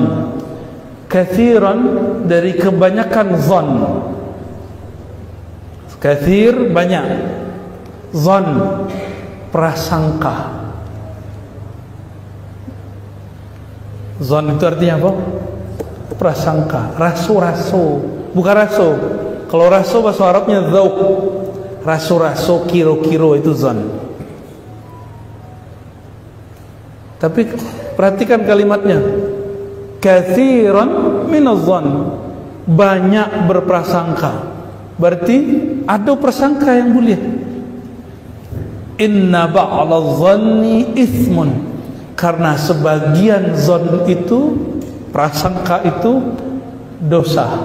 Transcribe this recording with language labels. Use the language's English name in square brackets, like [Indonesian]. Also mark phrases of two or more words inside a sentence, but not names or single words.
[Indonesian] Katsiran dari kebanyakan zan. Katsir banyak, zan prasangka. Zan itu artinya apa? Prasangka, [Minangkabau] raso-raso, bukan raso. [Indonesian] Kalau raso bahasa Arabnya dzauq. [Minangkabau] Raso-raso, kiro-kiro [Indonesian] itu zan. Tapi perhatikan kalimatnya. [Arabic] كثيرا من الظن, [Indonesian] banyak berprasangka. Berarti ada prasangka yang mulia. [Arabic] إن بعض الظن إثم, [Indonesian] karena sebagian zon itu, prasangka itu dosa.